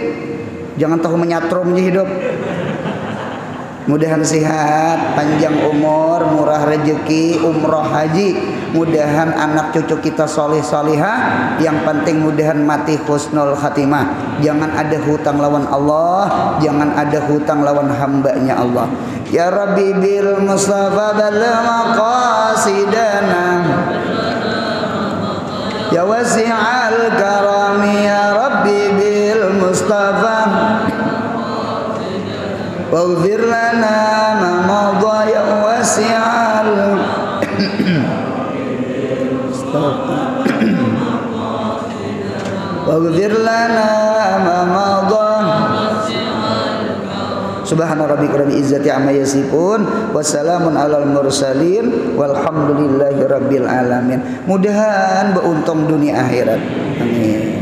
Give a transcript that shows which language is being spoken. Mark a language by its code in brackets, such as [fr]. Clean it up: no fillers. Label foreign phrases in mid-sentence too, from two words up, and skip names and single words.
[bjn] Jangan tahu menyatrum je hidup. Mudahan sehat, panjang umur, murah rezeki, umroh haji. Mudahan anak cucu kita soleh solihah. Yang penting mudahan mati [ar] حسن الخاتمة. [bjn] Jangan ada hutang lawan Allah, jangan ada hutang lawan hambanya Allah. [ar] يا ربي بالمصطفى بلغ مقاصدنا. يا واسع الكرم يا ربي بالمصطفى. واغفر لنا ما مضى يا واسع. واغفر لنا ما مضى. سبحان ربك رب العزة عما يصفون وسلام على المرسلين والحمد لله رب العالمين. [bjn] Mudahan beruntung dunia akhirat. Amin.